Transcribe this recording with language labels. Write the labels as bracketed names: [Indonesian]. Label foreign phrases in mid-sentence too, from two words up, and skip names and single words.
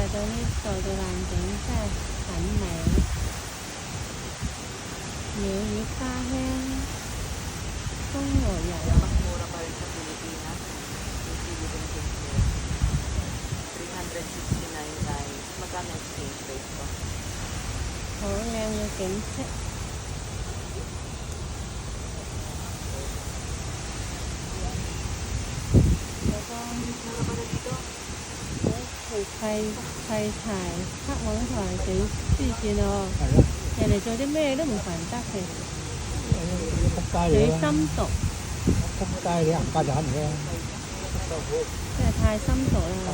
[Cantonese] 度嘅環境真係很美，鳥語花香，風和日麗。 [Filipino] Mas mura pa rin sa Pilipinas. Yung Philippine peso. 369 guys. Magkano [English] exchange rate [Filipino] ko? [Cantonese] 好靚嘅景色，有個 [Filipino] Mura pa rin dito. [Cantonese] 條廢柴黑網台幾黐線喎，係啦，人哋做啲咩都唔犯得嘅，仆街幾嚟啦，深毒，仆街你行家產嚟嘅，真係太深毒啦！